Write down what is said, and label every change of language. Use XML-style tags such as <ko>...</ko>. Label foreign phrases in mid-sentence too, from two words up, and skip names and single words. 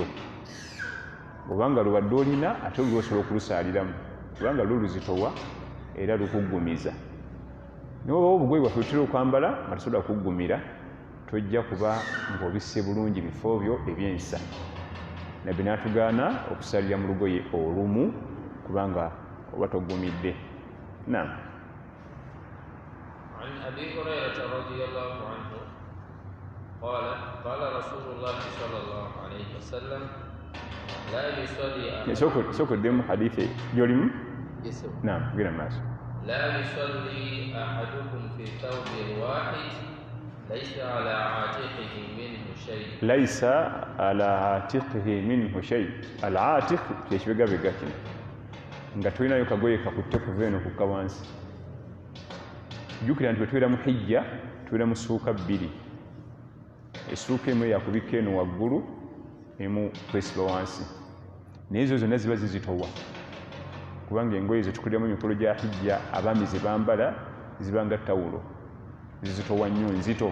<lg>Obanga lubadde olina ate olwo osobola okulusaaliramu kubanga luluzitowa era lukugumiza. Naye oba obugoye bwaffe tutera okwambala nga tusobola kuggumira, tojja kuba ng'obisse bulungi bifo byo ebyensa. Nabbi n'atugaana okusalira mu lugoye olumu kubanga oba togumidde. Naam.</lg> <ar>عن أبي هريرة رضي الله عنه قال قال رسول الله صلى الله عليه وسلم لا يصلي</ar> <lg>sokoddemu hadithi gy'olimu. Naam, gira maaso.</lg> <ar>لا يصلي أحدكم في ثوب واحد ليس على عاتقه منه شيء. ليس على عاتقه منه شيء.</ar> <lg>العاتق kyekibegabega kino nga tulinayo kagoye kakutte kuva eno kukka wansi. Jjukira nti bwe tubeera mu hijja tubeera mu ssuuka bbiri. Essuuka emu yakubikka eno waggulu, emu kwesiba wansi, naye ezo zonna ziba zizitowa kubanga engoye zetukoleramu emikolo gya hijja abaami ze bambala ziba nga tawulo, zizitowa nnyo, nzito.</lg>